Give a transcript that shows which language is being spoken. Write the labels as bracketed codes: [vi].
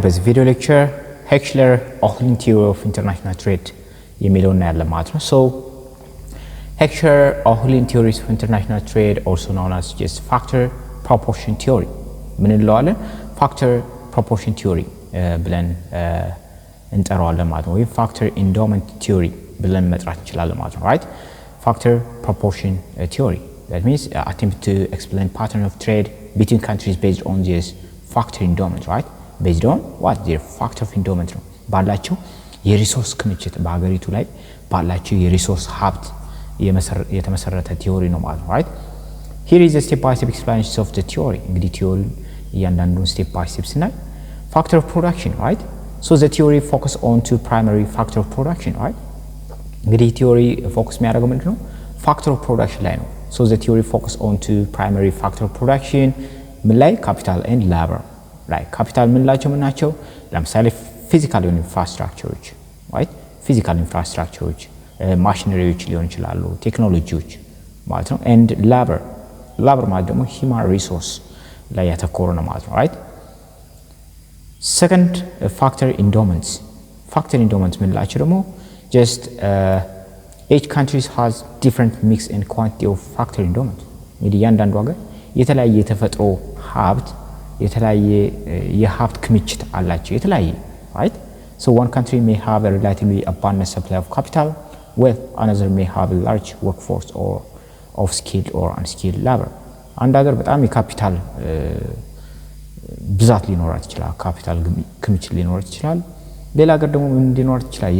[am] በዚህ ቪዲዮ ሌክቸር [en] Hecheshler-Ohlin theory of international trade [am] የሚለውን እናያለን ማለት ነው። [en] So Hecheshler-Ohlin theories of international trade, also known as just factor proportion theory [am] ምን እንለዋለን? [en] factor proportion theory [am] ብለን እንጠራዋለን ማለት ነው። ወይ [en] factor endowment theory [am] ብለን መጥራት እንችላለን ማለት ነው። right? [en] factor proportion theory, that means attempt to explain pattern of trade between countries based on this factor endowment, right? based on what? their factor of endowment [am] ነው ባላቸው የሪሶርስ ክምችት በአገሪቱ ላይ ባላቸው የሪሶርስ ሀብት የተመሰረተ ቲዮሪ ነው ማለት ነው። right? [en] here is a step by step explanation of the theory. [am] እንግዲህ ቲዮሪ እያንዳንዱን [en] step by step [am] ስናይ [en] factor of production, right? so the theory focus on two primary factor of production, right? [am] እንግዲህ ቲዮሪ ፎከስ የሚያደርገው ምንድነው? [en] factor of production [am] ላይ ነው። [en] so the theory focus on two primary factor of production [am] ምን ላይ? [en] capital and labor [am] ላይ ካፒታል ምንላቸው ምን ናቸው? ለምሳሌ ፊዚካል ኢንፍራስትራክቸሮች right? ፊዚካል ኢንፍራስትራክቸሮች ማሽነሪዎች ሊሆን ይችላሉ፣ ቴክኖሎጂዎች ማለት ነው። [en] and labor [am] ማለት ደግሞ [en] human resource [am] ላይ ያተኮረ ነው ማለት ነው። right? [en] second factor endowments [am] ምንላቸው ደግሞ [en] just each country has different mix and quantity of factor endowment. [am] እንግዲህ እያንዳንዱ ሀገር የተለያየ የተፈጥሮ ሀብት የተለያየ የሀብት ክምችት አላቸው የተለያየ right? [en] so one country may have a relatively abundant supply of capital while another may have a large workforce or of skilled or unskilled labor. [am] አንድ ሀገር በጣም የካፒታል ብዛት ሊኖራት ይችላል፣ ካፒታል ክምችት ሊኖራት ይችላል። ሌላ ሀገር ደግሞ ምን ሊኖራት ይችላል?